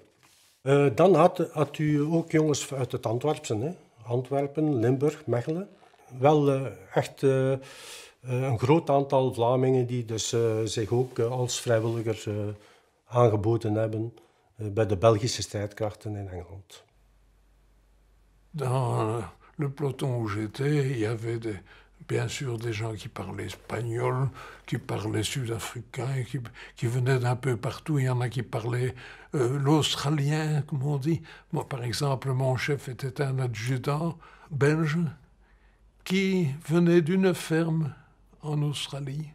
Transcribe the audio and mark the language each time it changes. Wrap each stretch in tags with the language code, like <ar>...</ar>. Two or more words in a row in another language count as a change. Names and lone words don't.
<nl>Dan had u ook jongens uit het Antwerpse, hè? Antwerpen, Limburg, Mechelen. Wel echt een groot aantal Vlamingen die dus zich ook als vrijwilliger aangeboden hebben bij de Belgische strijdkrachten in Engeland.</nl> <fr>Dans le peloton où j'étais, il y avait bien sûr des gens qui parlaient espagnol, qui parlaient sud-africain, qui venaient d'un peu partout. Il y en a qui parlaient l'australien, comme on dit. Moi, par exemple, mon chef était un adjudant belge qui venait d'une ferme en Australie.</fr>